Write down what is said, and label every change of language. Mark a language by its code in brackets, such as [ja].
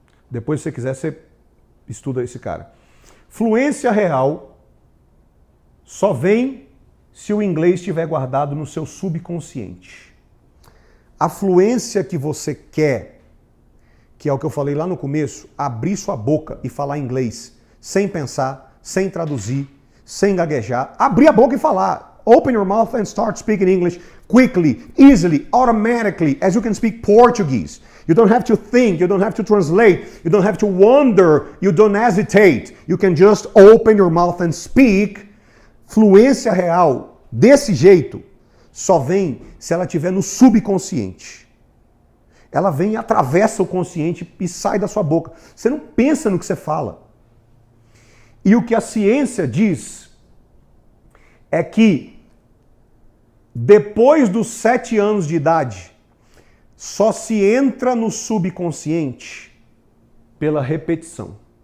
[pt] Depois, se você quiser, você estuda esse cara. Fluência real só vem se o inglês estiver guardado no seu subconsciente. A fluência que você quer, que é o que eu falei lá no começo, abrir sua boca e falar inglês sem pensar, sem traduzir, sem gaguejar, abrir a boca e falar. [en] Open your mouth and start speaking English quickly, easily, automatically, as you can speak Portuguese. You don't have to think, you don't have to translate, you don't have to wonder, you don't hesitate. You can just open your mouth and speak. [pt] Fluência real, desse jeito, só vem se ela estiver no subconsciente. Ela vem e atravessa o consciente e sai da sua boca. Você não pensa no que você fala. E o que a ciência diz é que depois dos 7 anos de idade, só se entra no subconsciente pela repetição.